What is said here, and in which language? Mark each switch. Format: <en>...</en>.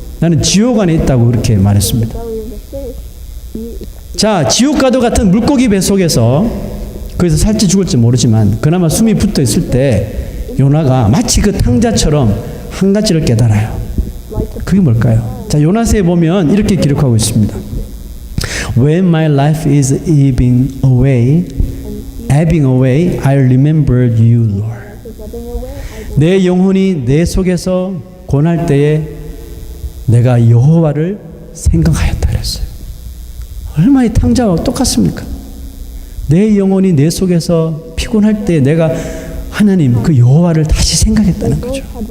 <ko>나는 지옥 안에 있다고 그렇게 말했습니다. 자, 지옥과도 같은 물고기 뱃속에서 거기서 살지 죽을지 모르지만 그나마 숨이 붙어 있을 때 요나가 마치 그 탕자처럼 한 가지를 깨달아요. 그게 뭘까요? 자, 요나서에 보면 이렇게 기록하고 있습니다.</ko> <en>When my life is ebbing away, I remembered you, Lord.</en> <ko>내 영혼이 내 속에서 고날 때에 내가 여호와를 생각하였다 그랬어요. 얼마나 이 탕자와 똑같습니까? 내 영혼이 내 속에서 피곤할 때 내가 하나님 그 여호와를 다시 생각했다는 거죠.</ko>